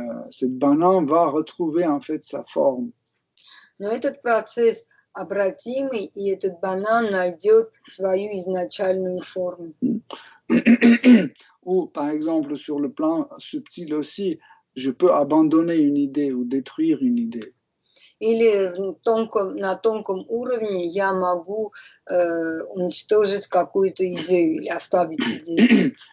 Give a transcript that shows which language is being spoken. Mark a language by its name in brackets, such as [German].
[French] Cette banane va retrouver en fait sa forme. [Russian] Но этот процесс обратимый, и этот банан найдет свою изначальную форму. [French] Ou par exemple sur le plan subtil aussi, je peux abandonner une idée ou détruire une idée. [Russian] Или на тонком уровне я могу уничтожить какую-то идею или оставить идею.